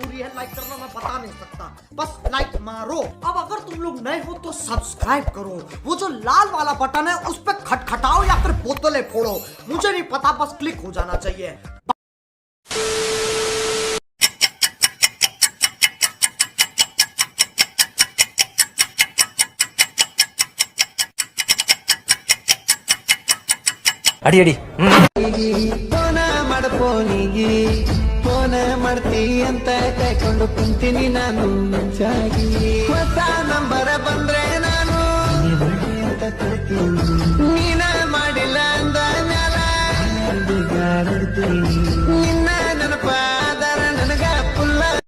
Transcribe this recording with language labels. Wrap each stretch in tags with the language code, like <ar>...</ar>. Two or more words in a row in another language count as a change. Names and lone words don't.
<hi>लाइक करना मैं बता नहीं सकता, बस लाइक मारो। अब अगर तुम लोग नए हो तो सब्सक्राइब करो, वो जो लाल वाला बटन है उस पर खटखटाओ या फिर बोतलें फोड़ो, मुझे नहीं पता, बस क्लिक हो जाना चाहिए।</hi> <kn>ಅಡಿ ಅಡಿ ಫೋನ ಮಾಡ್ಫೋನಿಗಿ ಫೋನ ಮಾಡ್ತಿ ಅಂತ ಕಾಯ್ಕೊಂಡು ಕುಂತೀನಿ ನಾನು ಮುಂಚಾಗಿ ಹೊಸ ನಂಬರ ಬಂದ್ರೆ ನಾನು ಅಂತ ಕಳ್ತೀನಿ ನೀನ ಮಾಡಿಲ್ಲ ಅಂದ ಮ್ಯಾಲ ಬಿಗಾಡ್ತೀನಿ ನಿನ್ನ ನೆನಪಾದರ ನನಗ ಪುಲ್ಲ</kn>